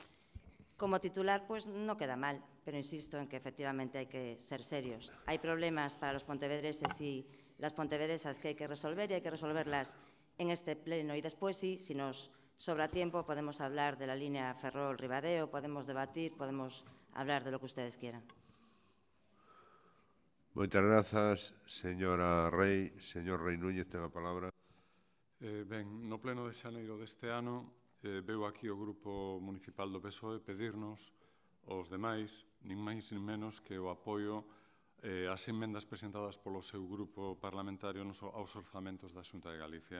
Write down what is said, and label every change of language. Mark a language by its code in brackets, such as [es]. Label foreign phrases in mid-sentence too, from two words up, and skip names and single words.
[es] Como titular, pues no queda mal, pero insisto en que efectivamente hay que ser serios. Hay problemas para los pontevedreses y las pontevedresas que hay que resolver y hay que resolverlas en este pleno. Y después, sí, si nos sobra tiempo, podemos hablar de la línea Ferrol-Ribadeo, podemos debatir, podemos hablar de lo que ustedes quieran. [gl] Moitas grazas, señora Rei. Señor Rei Núñez, ten a palabra. Ben, no pleno de xaneiro deste ano, veu aquí o Grupo Municipal do PSOE pedirnos aos demais, nin máis nin menos, que o apoio ás emendas presentadas polo seu grupo parlamentario aos orzamentos da Xunta de Galicia.